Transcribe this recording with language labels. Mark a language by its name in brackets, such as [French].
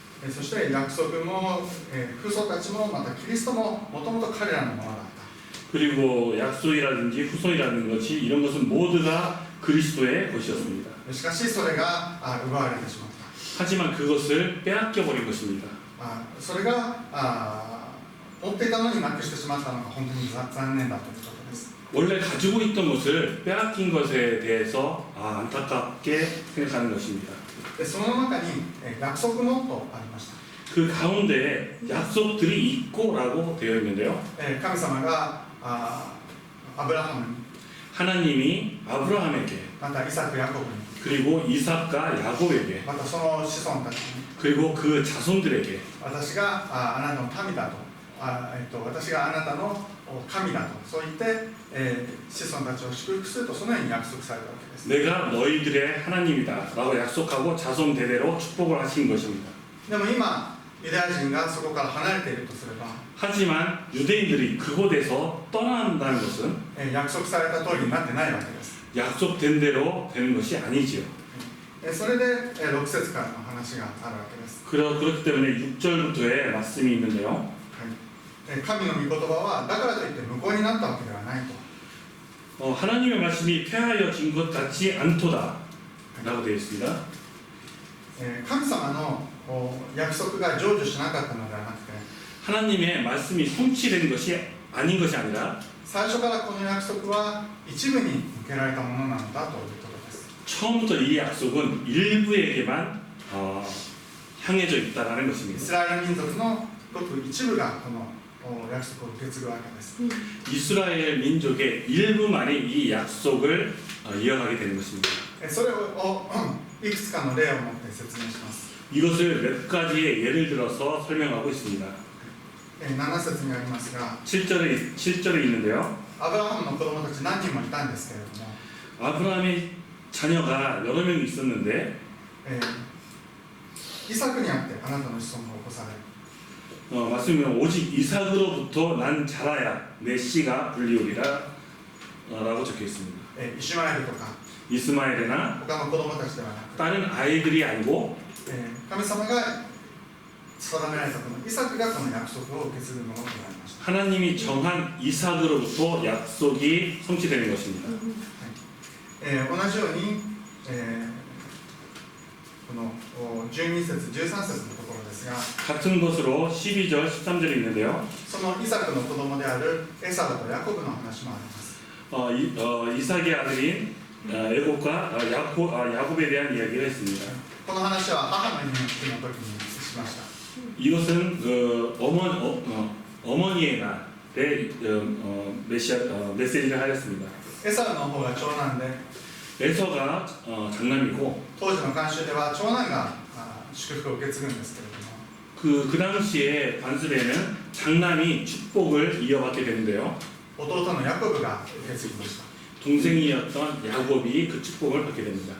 [Japanese] そして約束も、父祖たちもまたキリストももともと彼らのものだった。 [Korean] 그리고 약속이라든지 후손이라는 것이 이런 것은 모두가 그리스도의 것이었습니다. [Japanese] しかしそれが奪われてしまった。 [Korean] 하지만 그것을 빼앗겨 버린 것입니다. [Japanese] それが持っていたのになくしてしまったのが本当に残念だということです。 [Korean] 원래 가지고 있던 것을 빼앗긴 것에 대해서 안타깝게 생각하는 것입니다. [Japanese] でその中に約束もとありました。 [Korean] 그 가운데 약속들이 있고라고 되어 있는데요. [Japanese] 神様がアブラハムに [Korean] 하나님이 아브라함에게 [Japanese] またイサク・ヤコブに [Korean] 그리고 이삭과 야곱에게 [Japanese] またその子孫たちに [Korean] 그리고 그 자손들에게 [Japanese] 私があなたの民だと私があなたの神だとそう言って、子孫たちを祝福するとそのように約束されたわけです。 [Korean] 내가 너희들의 하나님이다 라고 약속하고 자손 대대로 축복을 하신 것입니다. [Japanese] でも今ユダヤ人がそこから離れているとすれば [Korean] 하지만 유대인들이 그곳에서 떠난다는 것은 [Japanese] 約束された通りになってないわけです。 [Korean] 약속된 대로 되는 것이 아니지요. [Japanese] それで6節からの話があるわけです。 [Korean] 그렇기 때문에 6절부터의 말씀이 있는데요. [Japanese] 神の御言葉はだからといって無効になったわけではないと。 [Korean] 하나님의 말씀이 폐하여진 것 같지 않도다 라고 되어 있습니다. [Japanese] 神様の約束が成就しなかったのではなくて [Korean] 하나님의 말씀이 성취된 것이 아닌 것이 아니라 [Japanese] 最初からこの約束は一部に向けられたものなのだということです。 [Korean] 처음부터 이 약속은 일부에게만 향해져 있다라는 [Japanese] イ [Korean] 것입니다. [Japanese] スラエル民族のごく一部がこの約束を受け継ぐわけです。 [Korean] 이스라엘 민족의 일부만이 이 약속을 이어가게 되는 것입니다. [Japanese] それをいくつかの例を持って説明します。 [Korean] 이것을 몇 가지의 예를 들어서 설명하고 있습니다. [Japanese] 7節にありますが、 [Korean] 7절에 있는데요. [Japanese] アブラハムの子供たち何人もいたんですけれども、 [Korean] 아브라함의 자녀가 여러 명이 있었는데 [Japanese] イサクにあってあなたの子孫が起こされる。 [Korean] 말씀은 오직 이삭으로부터 난 자라야 내 씨가 불리우리라 라고 적혀 있습니다. [Japanese] イシュマエルとか [Korean] 이스마엘이나 [Japanese] 他の子供たちではなく、 [Korean] 다른 아이들이 아니고 [Japanese] 神様が定められたこのイサクがこの約束を受け継ぐものとなりました。 [Korean] 하나님이 정한 이삭으로부터 약속이 성취되는 것입니다. [Japanese] 同じように、この12節13節のところですが、 [Korean] 같은 것으로 12절 13절이 있는데요. [Japanese] そのイサクの子供であるエサウとヤコブの話もあります。 [Korean] 이삭의 아들인 애굽과 야곱에 대한 이야기가 있습니다. [Japanese] この話は母の日の時にしました。 [Korean] 이것은 어머니의 날에 메시지를 하였습니다. [Japanese] エサウの方が長男で、 [Korean] 에서가 장남이고 [Japanese] 当時の慣習では長男が祝福を受け継ぐんですけれども、 [Korean] 그 당시에 관습에는 장남이 축복을 이어받게 되는데요. [Japanese] 弟のヤコブが受け継ぎました。 [Korean] 동생이었던 야곱이 그 축복을 받게 됩니다.